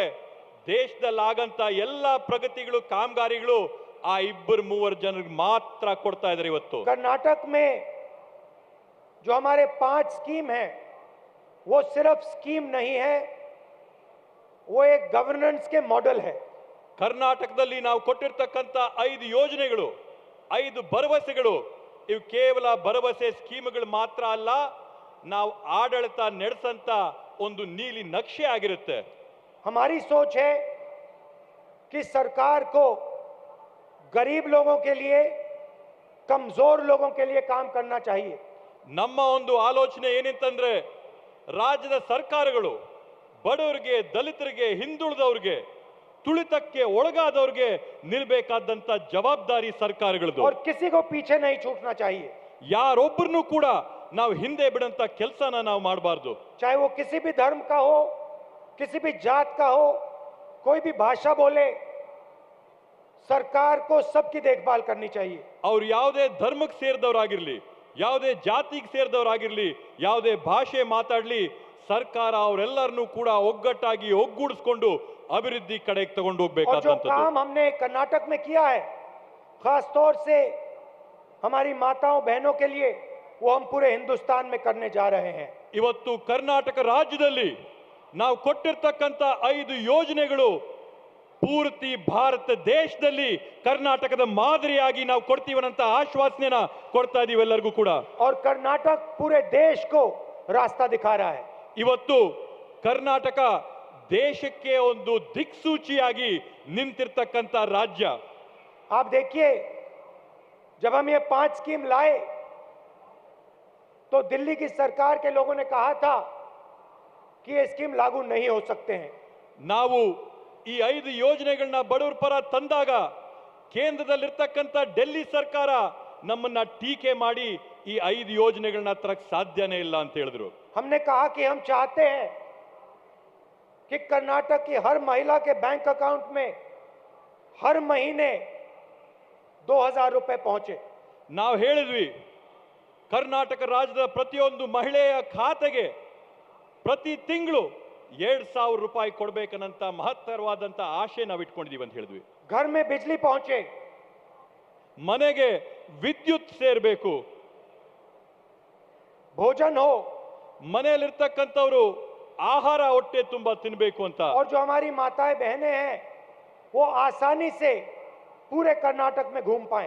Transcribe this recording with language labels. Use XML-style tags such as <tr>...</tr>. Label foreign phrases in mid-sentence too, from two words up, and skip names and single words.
<kn>ದೇಶದಲ್ಲಾಗಂತ ಎಲ್ಲ ಪ್ರಗತಿಗಳು, ಕಾಮಗಾರಿಗಳು ಆ 2-3 ಜನರಿಗೆ ಮಾತ್ರ ಕೊಡ್ತಾ ಇದ್ದಾರೆ. ಇವತ್ತು</kn> <hi>कर्नाटक में जो हमारे 5 स्कीम हैं वो सिर्फ स्कीम नहीं है, वो एक गवर्नेंस के मॉडल है.</hi> <kn>ಕರ್ನಾಟಕದಲ್ಲಿ ನಾವು ಕೊಟ್ಟಿರ್ತಕ್ಕಂಥ 5 ಯೋಜನೆಗಳು, 5 ಭರವಸೆಗಳು, ಇವು ಕೇವಲ ಭರವಸೆ ಸ್ಕೀಮ್ಗಳು ಮಾತ್ರ ಅಲ್ಲ, ನಾವು ಆಡಳಿತ ನಡೆಸಂತ ಒಂದು ನೀಲಿ ನಕ್ಷೆ ಆಗಿರುತ್ತೆ.</kn> <hi>हमारी सोच है कि सरकार को गरीब लोगों के लिए, कमजोर लोगों के लिए काम करना चाहिए.</hi> <kn>ನಮ್ಮ ಒಂದು ಆಲೋಚನೆ ಏನಿಂತಂದ್ರೆ ರಾಜ್ಯದ ಸರ್ಕಾರಗಳು ಬಡವರಿಗೆ, ದಲಿತರಿಗೆ, ಹಿಂದುಳಿದವರಿಗೆ, ತುಳಿತಕ್ಕೆ ಒಳಗಾದವರಿಗೆ ನಿಲ್ಬೇಕಾದಂತ ಜವಾಬ್ದಾರಿ ಸರ್ಕಾರಗಳದು.</kn> <hi>और किसी को पीछे नहीं छूटना चाहिए.</hi> <kn>ಯಾರೊಬ್ಬರನ್ನು ಕೂಡ ನಾವು ಹಿಂದೆ ಬಿಡಂತ ಕೆಲಸನ ನಾವು ಮಾಡಬಾರ್ದು.</kn> <hi>चाहे वो किसी भी धर्म का हो, किसी भी जात का हो, कोई भी भाषा बोले, सरकार को सबकी देखभाल करनी चाहिए।</hi> <kn>ಅವ್ರು ಯಾವುದೇ ಧರ್ಮಕ್ಕೆ ಸೇರಿದವರಾಗಿರ್ಲಿ, ಯಾವುದೇ ಜಾತಿಗೆ ಸೇರಿದವರಾಗಿರ್ಲಿ, ಯಾವುದೇ ಭಾಷೆ ಮಾತಾಡ್ಲಿ, ಸರ್ಕಾರ ಅವರೆಲ್ಲರನ್ನೂ ಕೂಡ ಒಗ್ಗಟ್ಟಾಗಿ ಒಗ್ಗೂಡಿಸ್ಕೊಂಡು ಅಭಿವೃದ್ಧಿ ಕಡೆಗೆ ತಗೊಂಡು</kn> <hi>और जो</hi> <kn>ಹೋಗ್ಬೇಕಾದಂತದ್ದು.</kn> <hi>काम हमने कर्नाटक में किया है, खास तौर से हमारी माताओं बहनों के लिए, वो हम पूरे हिंदुस्तान में करने जा रहे हैं।</hi> <kn>ಇವತ್ತು ಕರ್ನಾಟಕ ರಾಜ್ಯದಲ್ಲಿ ನಾವು ಕೊಟ್ಟಿರ್ತಕ್ಕಂಥ 5 ಯೋಜನೆಗಳು ಪೂರ್ತಿ ಭಾರತ ದೇಶದಲ್ಲಿ ಕರ್ನಾಟಕದ ಮಾದರಿಯಾಗಿ ನಾವು ಕೊಡ್ತೀವನ್ನಂತ ಆಶ್ವಾಸನೆನ ಕೊಡ್ತಾ ಇದೀವಿ ಎಲ್ಲರಿಗೂ ಕೂಡ.</kn> <hi>और कर्नाटक पूरे देश को रास्ता दिखा रहा है।</hi> <kn>ಇವತ್ತು ಕರ್ನಾಟಕ ದೇಶಕ್ಕೆ ಒಂದು ದಿಕ್ಸೂಚಿಯಾಗಿ ನಿಂತಿರ್ತಕ್ಕಂಥ ರಾಜ್ಯ.</kn> <hi>आप देखिए, जब हम ये 5 स्कीम लाए तो दिल्ली की सरकार के लोगों ने कहा था कि ये स्कीम लागू नहीं हो सकते हैं।</hi> <kn>ನಾವು ಈ 5 ಯೋಜನೆಗಳನ್ನ ಬಡವರ ಪರ ತಂದಾಗ ಕೇಂದ್ರದಲ್ಲಿರ್ತಕ್ಕಂಥ ಡೆಲ್ಲಿ ಸರ್ಕಾರ ನಮ್ಮನ್ನ ಟೀಕೆ ಮಾಡಿ ಈ 5 ಯೋಜನೆಗಳನ್ನ ತರಕ್ ಸಾಧ್ಯನೇ ಇಲ್ಲ ಅಂತ ಹೇಳಿದ್ರು.</kn> <hi>हमने कहा कि हम चाहते हैं कि कर्नाटक की हर महिला के</hi> <en>bank account</en> <hi>में हर महीने 2000 रुपए पहुंचे।</hi> <kn>ನಾವು ಹೇಳಿದ್ವಿ, ಕರ್ನಾಟಕ ರಾಜ್ಯದ ಪ್ರತಿಯೊಂದು ಮಹಿಳೆಯ ಖಾತೆಗೆ ಪ್ರತಿ ತಿಂಗಳು 2000 ರೂಪಾಯಿ ಕೊಡ್ಬೇಕನ್ನಂತ ಮಹತ್ತರವಾದಂತ ಆಶೆ ನಾವು ಇಟ್ಕೊಂಡಿದೀವಿ ಅಂತ ಹೇಳಿದ್ವಿ.</kn> <hi>घर में बिजली पहुंचे,</hi> <kn>ಮನೆಗೆ ವಿದ್ಯುತ್ ಸೇರ್ಬೇಕು,</kn> <hi>भोजन हो,</hi> <kn>ಮನೆಯಲ್ಲಿರ್ತಕ್ಕಂಥವ್ರು ಆಹಾರ ಹೊಟ್ಟೆ ತುಂಬಾ ತಿನ್ಬೇಕು ಅಂತ.</kn> <hi>और जो हमारी माताएं बहनें हैं वो आसानी से पूरे कर्नाटक में घूम पाए।</hi>